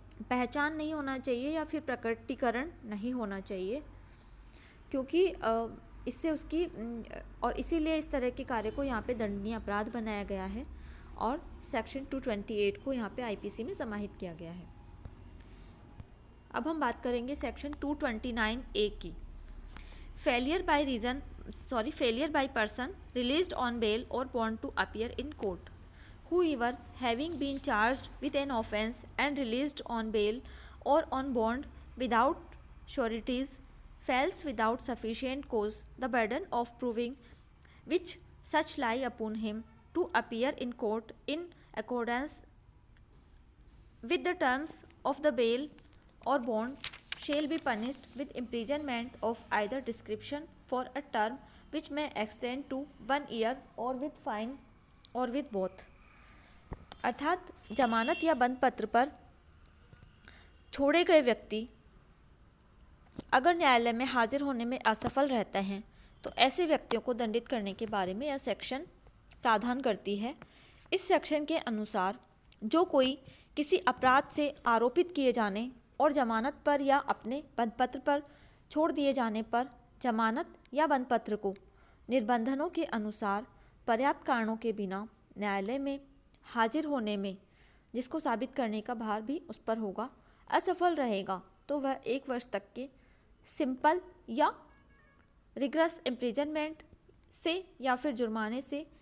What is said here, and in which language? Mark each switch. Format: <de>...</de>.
<hi>पहचान नहीं होना चाहिए या फिर प्रकटीकरण नहीं होना चाहिए, क्योंकि इससे उसकी और इसीलिए इस तरह के कार्य को यहाँ पे दंडनीय अपराध बनाया गया है और सेक्शन 228 को यहाँ पे आईपीसी में समाहित किया गया है। अब हम बात करेंगे सेक्शन 229A की।</hi> <en>Failure by person released on bail और bond to appear in court whoever having been charged with an offence and released on bail or on bond without sureties fails without sufficient cause the burden of proving which such lie upon him to appear in court in accordance with the terms of the bail or bond shall be punished with imprisonment of either description for a term which may extend to 1 year or with fine or with both।</en> <hi>अर्थात जमानत या बंद पत्र पर छोड़े गए व्यक्ति अगर न्यायालय में हाजिर होने में असफल रहते हैं तो ऐसे व्यक्तियों को दंडित करने के बारे में यह सेक्शन प्रावधान करती है। इस सेक्शन के अनुसार जो कोई किसी अपराध से आरोपित किए जाने और जमानत पर या अपने बंद पत्र पर छोड़ दिए जाने पर जमानत या बंद पत्र को निबंधनों के अनुसार पर्याप्त कारणों के बिना न्यायालय में हाजिर होने में जिसको साबित करने का भार भी उस पर होगा, असफल रहेगा तो वह 1 वर्ष तक के सिंपल या रिगरस इम्प्रिजनमेंट से या फिर जुर्माने से</hi>